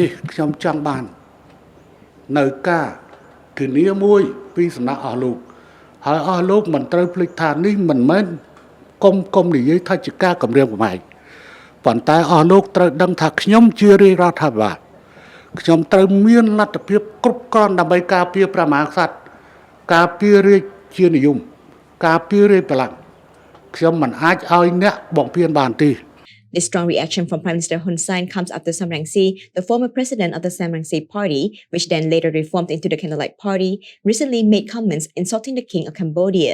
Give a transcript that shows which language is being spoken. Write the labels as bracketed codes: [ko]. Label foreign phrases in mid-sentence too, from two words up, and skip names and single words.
[km] នេះខ្ញុំចង់បាននៅការគណនាមួយពីសំណាក់អស់លោកហើយអស់លោកមិនត្រូវភ្លេចថានេះមិនមែនគុំនិយាយថាជាការគម្រាមកំហែងប៉ុន្តែអស់លោកត្រូវដឹងថាខ្ញុំជារាជរដ្ឋាភិបាលខ្ញុំត្រូវមានលទ្ធភាពគ្រប់គ្រាន់ដើម្បីការពារព្រះមហាក្សត្រការពាររាជានិយមការពាររាជបល្ល័ង្កខ្ញុំមិនអាចឲ្យអ្នកបំពានបានទេ [en] The strong reaction from Prime Minister Hun Sen comes after Sam Rainsy, the former president of the Sam Rainsy party, which then later reformed into the Candlelight Party, recently made comments insulting the king of Cambodia.